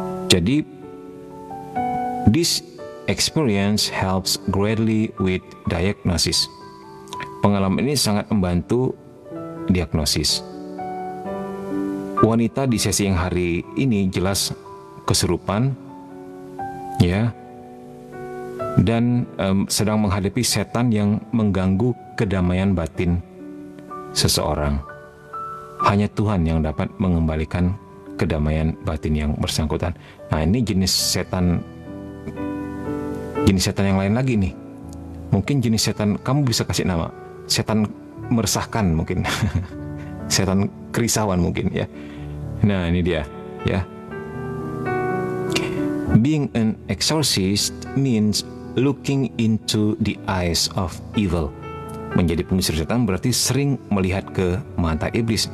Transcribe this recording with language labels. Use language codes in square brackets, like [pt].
[en] Jadi this experience helps greatly with diagnosis. [id] Pengalaman ini sangat membantu diagnosis. Wanita di sesi yang hari ini jelas kesurupan, ya, dan sedang menghadapi setan yang mengganggu kedamaian batin seseorang. Hanya Tuhan yang dapat mengembalikan kedamaian batin yang bersangkutan. Nah, ini jenis setan yang lain lagi nih. Mungkin jenis setan kamu bisa kasih nama, setan meresahkan mungkin. Setan kerisauan mungkin ya. Nah, ini dia ya. [en] Being an exorcist means looking into the eyes of evil. [id] Menjadi pengusir setan berarti sering melihat ke mata iblis.